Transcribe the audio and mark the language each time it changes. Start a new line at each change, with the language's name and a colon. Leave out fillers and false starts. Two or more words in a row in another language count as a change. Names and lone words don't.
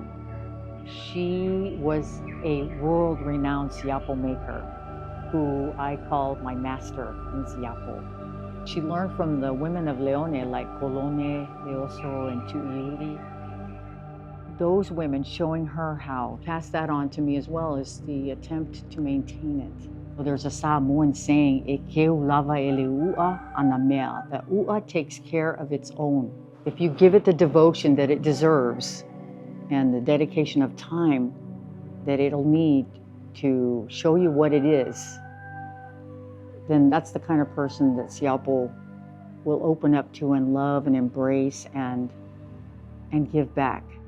English: She was a world-renowned Siapo maker who I call my master in Siapo. She learned from the women of Leone like Kolone, Leoso, and Tutuila. Those women showing her how, pass that on to me as well as the attempt to maintain it. Well, there's a Samoan saying,
Samoan: "E keu lava ele u'a ana mea."
English: The u'a takes care of its own. If you give it the devotion that it deserves and the dedication of time that it'll need to show you what it is, then that's the kind of person that Siapo will open up to and love and embrace and give back.